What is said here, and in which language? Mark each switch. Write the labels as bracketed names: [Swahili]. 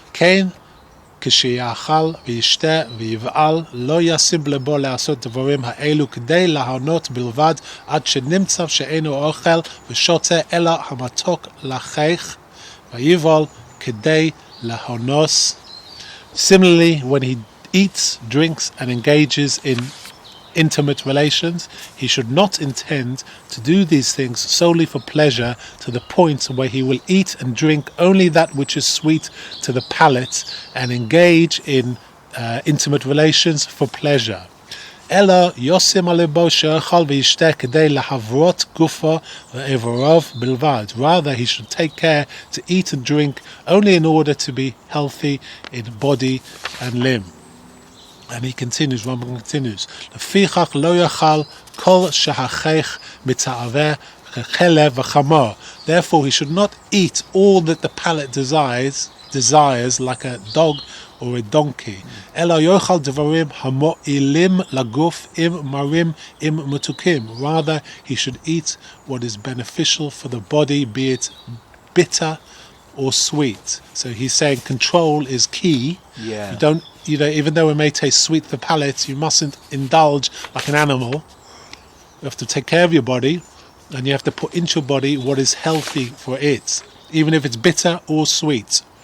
[Hebrew] Kain כשיאכל וישתה ויבעל לא ישים לבו לעשות דברים האלו כדי להנות בלבד עד שנמצא שאינו אוכל ושותה אלא המתוק לחיך ויבעל כדי להנוס. [English] Similarly, when he eats, drinks and engages in intimate relations, he should not intend to do these things solely for pleasure to the point where he will eat and drink only that which is sweet to the palate and engage in intimate relations for pleasure. [Hebrew] אלא יושים על ליבו שאכל וישתה כדי להברות גופו ואיבריו בלבד. [English] Rather, he should take care to eat and drink only in order to be healthy in body and limb. And he continues, Rambam continues, [Hebrew] לפיכך לא יאכל כל שהחיך מתאווה ככלב וחמור. [English] Therefore, he should not eat all that the palate desires like a dog or a donkey. [Hebrew] אלא יאכל דברים המועילים לגוף אם מרים אם מתוקים. [English] Rather, he should eat what is beneficial for the body, be it bitter or sweet. So he's saying control is key. Yeah. Even though it may taste sweet to the palate, you mustn't indulge like an animal. You have to take care of your body, and you have to put into your body what is healthy for it, even if it's bitter or sweet.